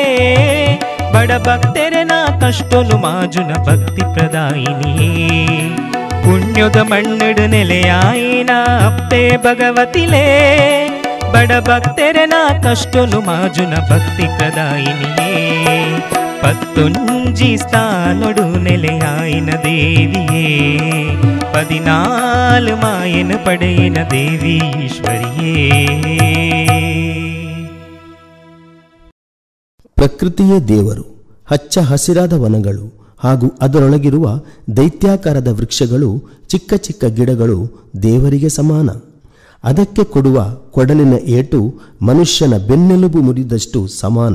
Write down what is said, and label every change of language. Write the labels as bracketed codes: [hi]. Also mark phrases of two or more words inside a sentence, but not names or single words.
[tcy] ಬಡ ಭಕ್ತರನ ಕಷ್ಟನು ಮಾಜುನ ಭಕ್ತಿ ಪ್ರದಾಯಿನಿಯೇ ಪುಣ್ಯದ ಮಣ್ಣಡು ನೆಲೆಯಾಯಿನ ಅಪ್ಪೆ ಭಗವತಿಲೇ ಬಡ ಭಕ್ತರನ ಕಷ್ಟನು ಮಾಜುನ ಭಕ್ತಿ ಪ್ರದಾಯಿನಿಯೇ ಪತ್ತೊಂಜಿ ಸ್ಥಾನೊಡು ನೆಲೆಯಾಯಿನ ದೇವಿಯೇ 14 ಮಾಯನು ಪಡೆಯಿನ ದೇವಿ ಈಶ್ವರಿಯೇ. [kn] ಪ್ರಕೃತಿಯೇ ದೇವರು. ಹಚ್ಚ ಹಸಿರಾದ ವನಗಳು ಹಾಗೂ ಅದರೊಳಗಿರುವ ದೈತ್ಯಾಕಾರದ ವೃಕ್ಷಗಳು, ಚಿಕ್ಕ ಚಿಕ್ಕ ಗಿಡಗಳು ದೇವರಿಗೆ ಸಮಾನ. ಅದಕ್ಕೆ ಕೊಡುವ ಕೊಡಲಿನ ಏಟು ಮನುಷ್ಯನ ಬೆನ್ನೆಲುಬು ಮುರಿದಷ್ಟು ಸಮಾನ.